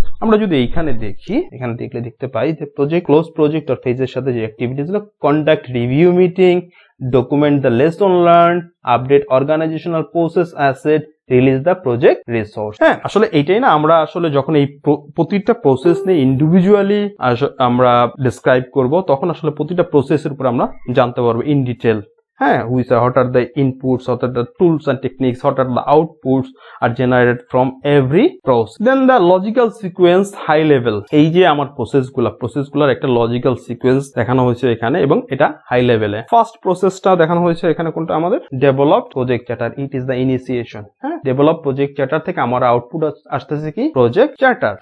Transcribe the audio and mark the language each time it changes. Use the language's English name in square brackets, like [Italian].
[Bangla] আমরা যদি এইখানে দেখি, এখানে দেখলে দেখতে পাই যে ক্লোজ প্রজেক্ট আর ফেজের সাথে যে অ্যাক্টিভিটিস গুলো, conduct review meeting, document the lesson learn, update organisational process asset, release the project resource. হ্যাঁ, আসলে এইটাই না, আমরা আসলে যখন এই প্রতিটা প্রসেস নিয়ে ইন্ডিভিজুয়ালি আমরা ডিসক্রাইব করব, তখন আসলে প্রতিটা প্রসেসের উপর আমরা জানতে পারবো ইন ডিটেল। [English] হ্যাঁ, what are the inputs, what are the tools and techniques, what are the outputs are generated from every process. Then the logical sequence high level, [Bangla] এই যে আমার প্রসেসগুলোর একটা লজিক্যাল সিকোয়েন্স দেখানো হয়েছে এখানে, এবং এটা হাই লেভেলে। ফার্স্ট প্রসেসটা দেখানো হয়েছে এখানে কোনটা, আমাদের develop project charter, [English] It is the initiation. [Bangla] হ্যাঁ, ডেভেলপ প্রজেক্ট চার্টার থেকে আমার আউটপুট আসতেছে কি, প্রজেক্ট চার্টার।